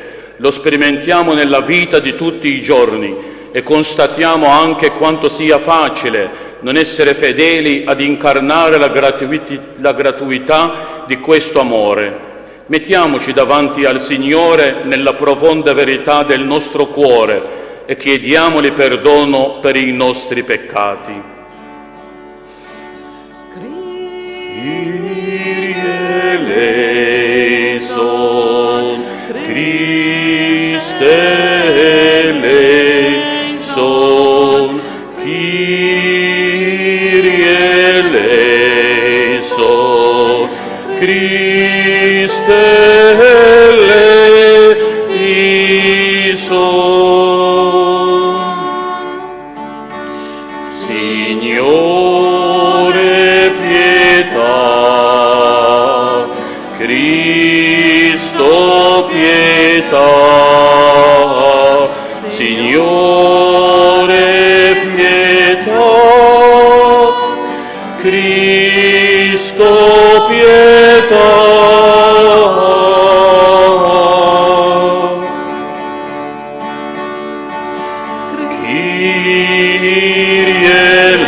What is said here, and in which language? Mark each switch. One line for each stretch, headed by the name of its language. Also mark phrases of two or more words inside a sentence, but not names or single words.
Italian: Lo sperimentiamo nella vita di tutti i giorni e constatiamo anche quanto sia facile non essere fedeli ad incarnare la gratuità di questo amore. Mettiamoci davanti al Signore nella profonda verità del nostro cuore e chiediamogli perdono per i nostri peccati.
Greek: Κύριε ἐλέησον, Χριστὲ ἐλέησον, Κύριε ἐλέησον, Χριστὲ ἐλέησον.
Italian: Signore pietà, Cristo pietà, Signore pietà, Cristo pietà.
Greek: Kyrie